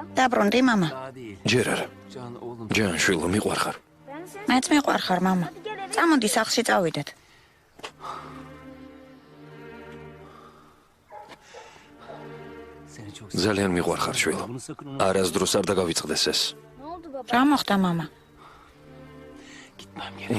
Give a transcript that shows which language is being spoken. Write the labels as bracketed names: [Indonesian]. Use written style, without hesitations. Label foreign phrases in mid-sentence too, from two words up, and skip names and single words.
[Georgian] დაბრუნდი მამა. [Turkish] Daha değil. [Georgian] ჯერ არა. [Turkish] Can oğlum. [Georgian] ჯან შვილო, მიყვარხარ. [Turkish] Ben seni [Georgian] მეც მიყვარხარ მამა. [Turkish] Hadi gel eve. [Georgian] წამოდი სახლში წავიდეთ. [Turkish] Seni çok [Georgian] ძალიან მიყვარხარ შვილო. [Turkish] Bunu sakın unutma. [Georgian] არასდროს არ დაგავიწყდეს ეს. [Turkish] Ne oldu baba? [Georgian] რა მოხდა მამა? [Turkish] Gitmem gerek.